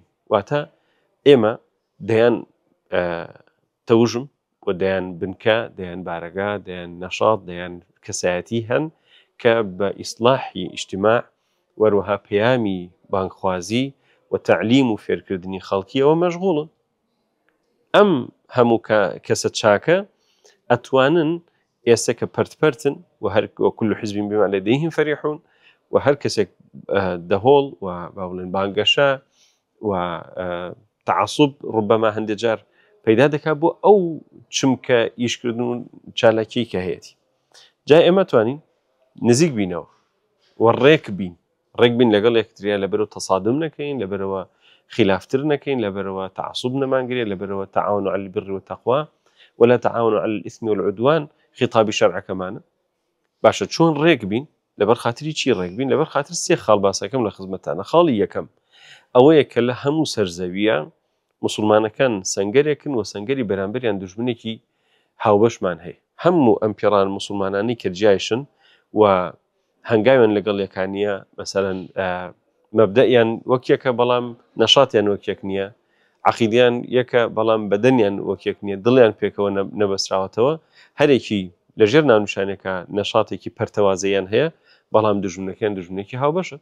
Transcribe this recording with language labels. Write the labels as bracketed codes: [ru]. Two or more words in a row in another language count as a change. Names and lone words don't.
[ckb] واتە ئێمە دەیان تەوژم و دەیان بنکە، دەیان بارەگا، دەیان نەشاط، دەیان کەسایەتی هەن کە بە ئیسلاحی ئیجتیماع وەروەها پەیامی بانگخوازی و تعلیم و فێرکردنی خەڵکیەوە مەشغوڵن. ئەم هەموو کەسە چاکە ئەتوانن ئێستا کە پەرتپەرتن و هەر [ar] كل حزب بما لديهم فرحون [ckb] و هەر کەسێک دەهۆڵ و با بڵێن بانگەشە و تعسب ڕوبەما هەندێک جار پەیدا دەکات بۆ ئەو چمکە ئیشکردن و چالاکی کە هەیەی. جا ئێمە توانین نزیک بینەوە و ڕێک بین، ڕێک بین لەگەڵ یەکتریا، لەبەرەوە تەسادم نەکەین، لەبەرەوە خلافتر نەکەین، لەبەرەوە تعسب نەمانگرێت، لەبەرەوە [ar] تعاونوا على البر والتقوى ولا تعاونوا على الإثم والعدوان [ckb] خطابی شەرعەکەمانە. باشە چۆن ڕێک بین؟ لەبەر خاتری چی ڕێک بین؟ لەبەر خاتر سێ خاڵ باسەکەم لە خزمەتانە. خاڵی یەکەم ئەوەیە کە لە هەموو سەرزەویە مسلمانەکان سەنگەرێکن و سەنگەری بەرامبەریان دوژمنێکی هاوبەشمان هەیە. هەموو ئەم پێڕان مسلمانانی کە جیایشن و هەنگاویان لەگەڵ یەکانیە، مەسەلەن مەبدەیان وەک یەکە بەڵام نەشاتیان وەک یەک نییە، عەقیدەیان یەکە بەڵام بەدەنیان وەک یەک نییە، دڵیان پێکەوە نەبەسراوەتەوە، هەرێکی لەژێر ناونیشانێکە نەشاتێکی پەرتەوازەیان هەیە، بەڵام دژمنەکەیان دژمنێکی هاوبەشە.